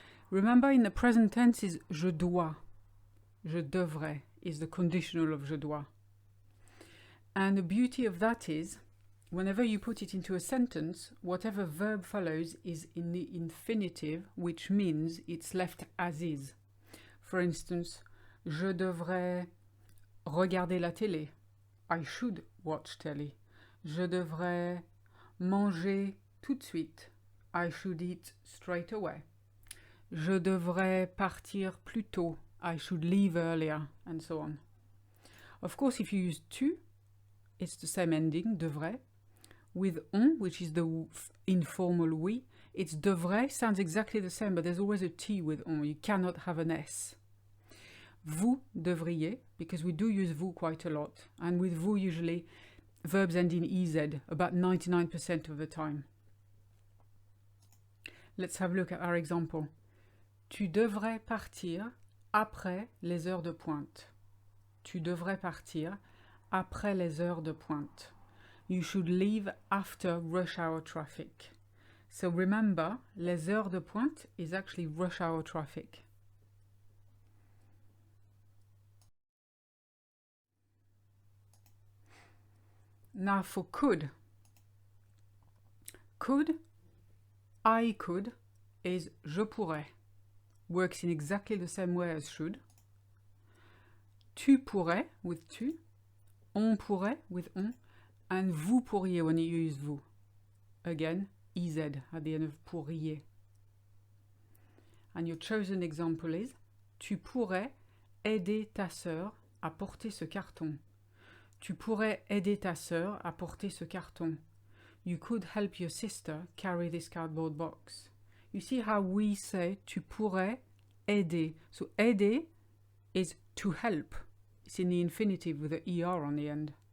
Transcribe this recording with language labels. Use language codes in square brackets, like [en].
[en] Remember, in the present tense is [fr] je dois. Je devrais [en] is the conditional of je dois. And the beauty of that is, whenever you put it into a sentence, whatever verb follows is in the infinitive, which means it's left as is. For instance, [fr] je devrais regarder la télé. [en] I should watch telly. [fr] Je devrais manger tout de suite. [en] I should eat straight away. [fr] Je devrais partir plus tôt. [en] I should leave earlier, and so on. Of course, if you use tu, it's the same ending, devrait. With on, which is the informal we, it's devrait, sounds exactly the same, but there's always a T with on. You cannot have an S. [fr] Vous devriez, [en] because we do use vous quite a lot. And with vous, usually, verbs end in EZ, about 99% of the time. Let's have a look at our example. [fr] Tu devrais partir après les heures de pointe. Tu devrais partir après les heures de pointe. [en] You should leave after rush hour traffic. So remember, [fr] les heures de pointe [en] is actually rush hour traffic. Now for could. Could, I could, is [fr] je pourrais. [en] Works in exactly the same way as should. [fr] Tu pourrais [en] with tu. [fr] On pourrait [en] with on, and [fr] vous pourriez [en] when you use vous. Again, EZ at the end of pourriez. And your chosen example is [fr] tu pourrais aider ta sœur à porter ce carton. Tu pourrais aider ta sœur à porter ce carton. [en] You could help your sister carry this cardboard box. You see how we say [fr] tu pourrais aider. [en] So aider is to help. It's in the infinitive with the ER on the end.